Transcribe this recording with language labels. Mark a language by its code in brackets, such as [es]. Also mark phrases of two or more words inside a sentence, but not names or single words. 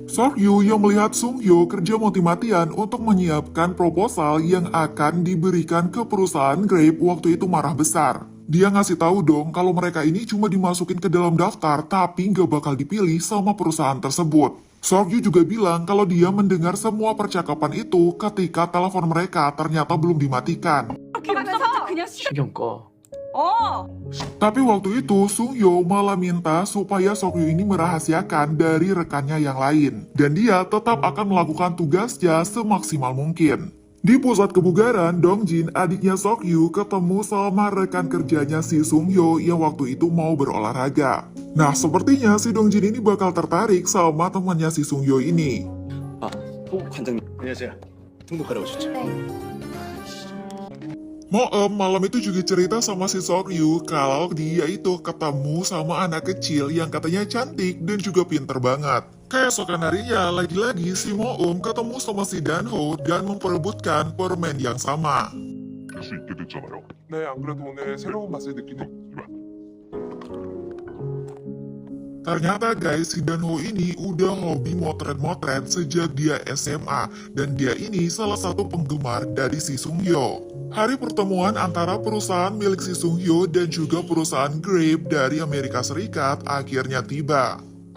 [id] Sok Ryu yang melihat Sung Hyo kerja mati-matian untuk menyiapkan proposal yang akan diberikan ke perusahaan Grape waktu itu marah besar. Dia ngasih tahu dong kalau mereka ini cuma dimasukin ke dalam daftar tapi nggak bakal dipilih sama perusahaan tersebut. Sok Ryu juga bilang kalau dia mendengar semua percakapan itu ketika telepon mereka ternyata belum dimatikan. [ko] 신경 꺼. [id] Tapi waktu itu Sung Hyo malah minta supaya Sok Ryu ini merahasiakan dari rekannya yang lain. Dan dia tetap akan melakukan tugasnya semaksimal mungkin. Di pusat kebugaran, Dongjin, adiknya Sok Ryu, ketemu sama rekan kerjanya si Sung Hyo yang waktu itu mau berolahraga. Nah, sepertinya si Dongjin ini bakal tertarik sama temannya si Sung Hyo ini. [ko] 아, 호 관장님. 안녕하세요. 등록하러 오셨죠? [id] Moem malam itu juga cerita sama si Sok Ryu kalau dia itu ketemu sama anak kecil yang katanya cantik dan juga pinter banget. Keesokan harinya, lagi-lagi si Moem ketemu sama si Danho dan memperebutkan permen yang sama. [ko] 수 있게 됐잖아요. 네, 안 그래도 오늘 새로운 맛을 느끼네. [id] Ternyata guys, si Danho ini udah hobi motret-motret sejak dia SMA dan dia ini salah satu penggemar dari si Sung Hyo. Hari pertemuan antara perusahaan milik si Sung Hyo dan juga perusahaan Grape dari Amerika Serikat akhirnya tiba.